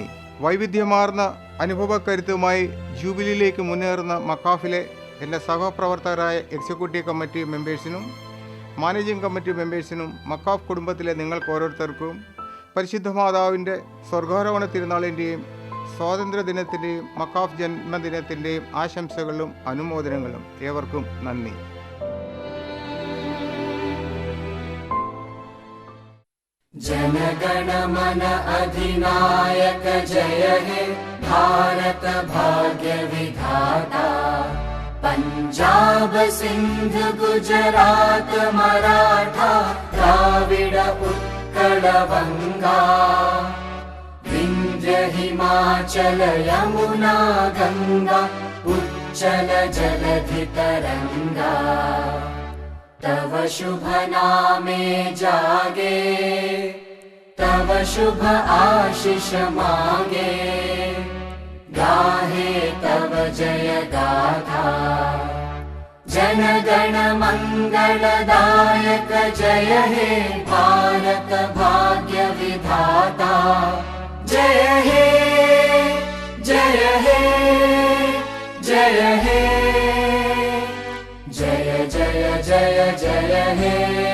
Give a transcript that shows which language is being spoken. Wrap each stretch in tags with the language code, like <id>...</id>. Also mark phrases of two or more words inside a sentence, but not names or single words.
<ml>വൈവിധ്യമാർന്ന അനുഭവക്കരുത്തുമായി ജൂബിലിയിലേക്ക് മുന്നേറുന്ന മക്കാഫിലെ എൻ്റെ സഹപ്രവർത്തകരായ</ml> <en>executive committee</en> <ml>മെമ്പേഴ്സിനും</ml> <en>managing committee</en> <ml>മെമ്പേഴ്സിനും മക്കാഫ് കുടുംബത്തിലെ നിങ്ങൾക്ക് ഓരോരുത്തർക്കും പരിശുദ്ധ മാതാവിൻ്റെ സ്വർഗാരോഹണ തിരുനാളിൻ്റെയും സ്വാതന്ത്ര്യദിനത്തിൻ്റെയും മക്കാഫ് ജന്മദിനത്തിൻ്റെയും ആശംസകളും അനുമോദനങ്ങളും ഏവർക്കും നന്ദി.</ml> <bn>জনগণমন অধিনায়ক জয় হে ভারত ভাগ্য বিধাতা, পঞ্জাব সিন্ধ গুজরাট মরাঠা দ্রাবিড় উৎকল বঙ্গ, বিন্ধ্য হিমাচল যমুনা গঙ্গা উচ্ছল জলধি তরঙ্গ, তব শুভ নামে জাগে, তব শুভ আশিস মাগে, গাহে তব জয় গাথা। জন গণ মঙ্গলদায়ক জয় হে ভারত ভাগ্য বিধাতা, জয় হে জয় হে জয় হে জয় জয় জয় জয় হে।</bn>